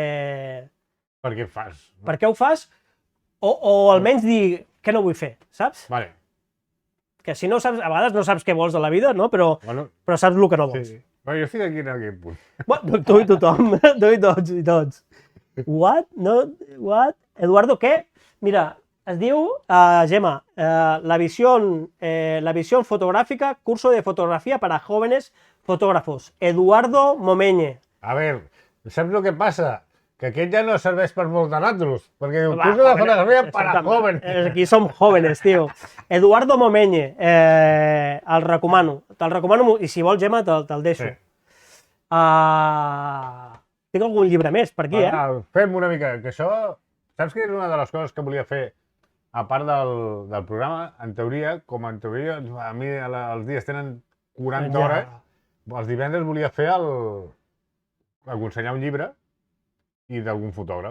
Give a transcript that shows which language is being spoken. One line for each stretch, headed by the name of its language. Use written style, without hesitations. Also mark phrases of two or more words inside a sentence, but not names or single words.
Catalan: fas. Per què ho fas, o almenys dir què no vull fer, saps? Vale. Que si no saps, a vegades no saps què vols de la vida, no? Però saps el que no vols. Sí. Bueno, jo estic aquí en aquest punt. Bueno, tu i tothom, tu i tots.
English: What? No? What?
Catalan: Eduardo, què? Mira, es diu, Gemma, la visión fotográfica, curso de fotografía para jóvenes fotógrafos. Eduardo Momeñe.
Spanish: A ver,
Catalan: saps el que passa? Que aquest ja no serveix per molts de nosaltres, perquè diu, curso de fotografía para jóvenes. Aquí som jóvenes, tio. Eduardo Momeñe, el recomano. Te'l recomano, i si vols, Gemma, te'l deixo. Sí. Tinc algun llibre més per aquí, Fem una mica, que això... Saps que és una de les coses que volia fer, a part del programa, en teoria, a mi els dies tenen 40 hores, els divendres volia fer aconsellar un llibre i d'algun fotògraf.